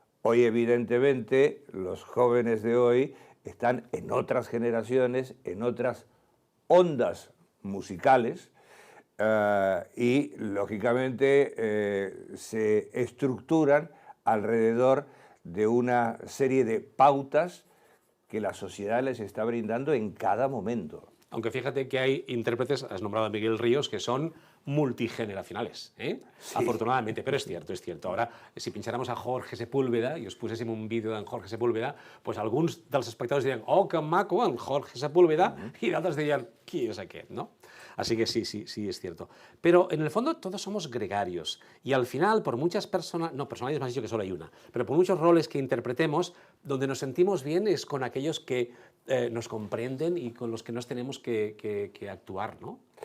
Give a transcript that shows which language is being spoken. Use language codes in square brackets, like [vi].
[es] Hoy, evidentemente, los jóvenes de hoy están en otras generaciones, en otras ondas musicales, y, lógicamente, se estructuran alrededor de una serie de pautas que la sociedad les está brindando en cada momento. Aunque fíjate que hay intérpretes, has nombrado a Miguel Ríos, que son multigeneracionales, ¿eh? Sí. Afortunadamente, pero es cierto, es cierto. Ahora, si pincháramos a Jorge Sepúlveda [ca] i us poséssim un vídeo d'en Jorge Sepúlveda, pues alguns dels espectadors dirien, oh, que maco, en Jorge Sepúlveda, y d'altres dirían, qui és aquest, no? [es] Así que sí, sí, sí, es cierto. Pero en el fondo todos somos gregarios y al final, por muchas personas, no, personalidades me has dicho que solo hay una, pero por muchos roles que interpretemos, donde nos sentimos bien es con aquellos que nos comprenden y con los que nos tenemos que actuar, ¿no?